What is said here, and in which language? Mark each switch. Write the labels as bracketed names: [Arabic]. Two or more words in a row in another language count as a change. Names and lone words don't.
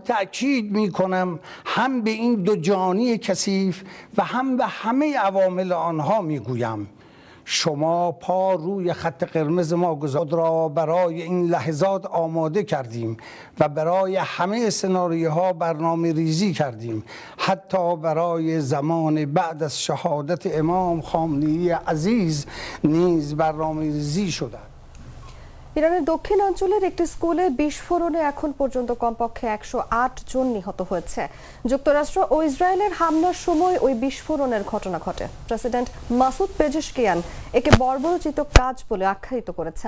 [Persian] تأکید میکنم، هم به این دو جانی کثیف و هم به همه عوامل آنها میگویم، شما پا روی خط قرمز ما گذاشتید را برای این لحظات آماده کردیم و برای همه سناریوها برنامه ریزی کردیم، حتی برای زمان بعد از شهادت امام خامنه‌ای عزیز نیز برنامه রিজি شده। [Bangla] ইরানের দক্ষিণাঞ্চলের একটি স্কুলে বিস্ফোরণে এখন পর্যন্ত কমপক্ষে 108 জন নিহত হয়েছে। যুক্তরাষ্ট্র ও ইসরায়েলের হামলার সময় ওই বিস্ফোরণের ঘটনা ঘটে। প্রেসিডেন্ট মাসুদ পেজেশকিয়ান একে বর্বরোচিত কাজ বলে আখ্যায়িত করেছেন।